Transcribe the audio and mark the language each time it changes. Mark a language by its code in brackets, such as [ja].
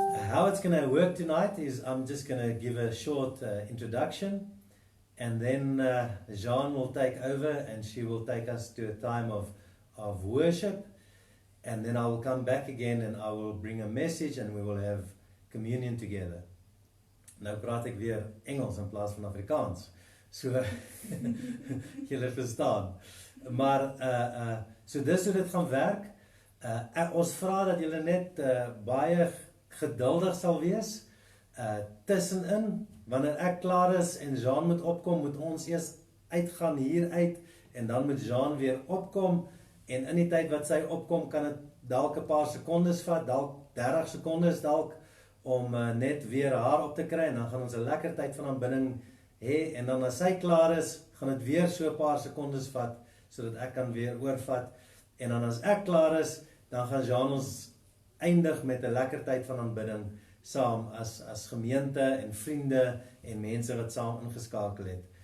[en] How it's going to work tonight is I'm just going to give a short introduction, and then Jean will take over, and she will take us to a time of worship. And then I will come back again and I will bring a message and we will have communion together. [af] Nou praat ek weer Engels in plaas van Afrikaans. So, julle verstaan. Maar, so dis hoe dit gaan werk. Ons vra dat julle net baie geduldig sal wees. Tussenin, wanneer ek klaar is en Jean moet opkom, moet ons eers uitgaan hier uit. En dan moet Jean weer opkom. En in die tyd wat sy opkom, kan het dalk 'n paar sekondes vat, dalk 30 sekondes dalk, om net weer haar op te kry, en dan gaan ons 'n lekker tyd van aanbidding hê, en dan as sy klaar is, gaan het weer so 'n paar sekondes vat, sodat ek kan weer oorvat, en dan as ek klaar is, dan gaan Jean ons eindig met 'n lekker tyd van aanbidding, saam as gemeente en vriende, en mense wat saam ingeskakel het.